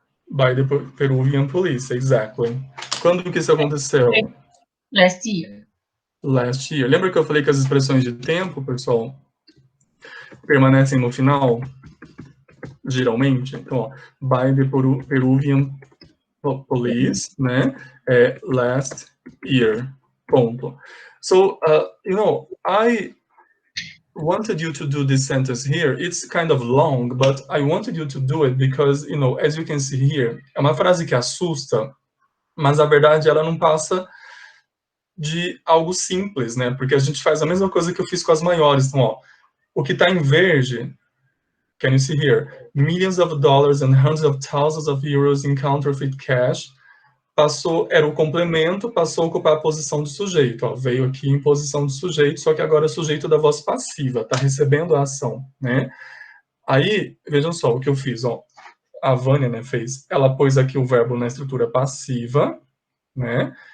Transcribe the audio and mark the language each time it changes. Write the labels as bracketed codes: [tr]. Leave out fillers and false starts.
[en] By the Peruvian police, exactly. [pt] Quando que isso aconteceu? [en] Last year. Last year. [pt] Lembra que eu falei que as expressões de tempo, pessoal, permanecem no final? Geralmente. Então, ó, [en] by the Peruvian police, [pt] né? [en] Last year. Ponto. So, I wanted you to do this sentence here. It's kind of long, but I wanted you to do it because, as you can see here, [pt] é uma frase que assusta, mas a verdade ela não passa de algo simples, né? Porque a gente faz a mesma coisa que eu fiz com as maiores. Então, ó, o que está em verde, [en] can you see here? Millions of dollars and hundreds of thousands of euros in counterfeit cash. [pt] Era o complemento, passou a ocupar a posição do sujeito. Ó, veio aqui em posição de sujeito, só que agora é sujeito da voz passiva, está recebendo a ação, né? Aí, vejam só o que eu fiz, ó. A Vânia, né, fez. Ela pôs aqui o verbo na estrutura passiva, né?